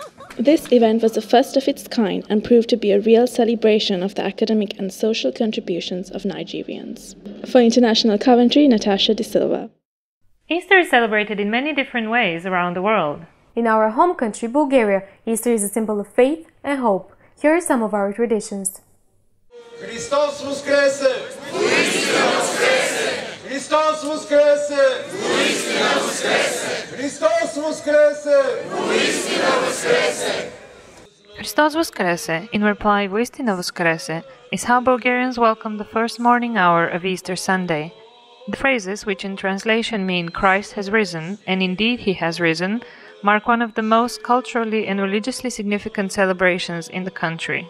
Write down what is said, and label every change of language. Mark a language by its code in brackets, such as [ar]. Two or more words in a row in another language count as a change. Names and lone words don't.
[en] This event was the first of its kind and proved to be a real celebration of the academic and social contributions of Nigerians. For International Coventry, Natasha De Silva. Easter is celebrated in many different ways around the world. In our home country, Bulgaria, Easter is a symbol of faith and hope. Here are some of our traditions. [bg] Христос воскресе! Воистина воскресе! Христос воскресе! Воистина воскресе! Христос воскресе! Воистина воскресе! Христос воскресе, [en] in reply [bg] Воистина воскресе, [en] is how Bulgarians welcome the first morning hour of Easter Sunday. The phrases, which in translation mean Christ has risen, and indeed he has risen, mark one of the most culturally and religiously significant celebrations in the country.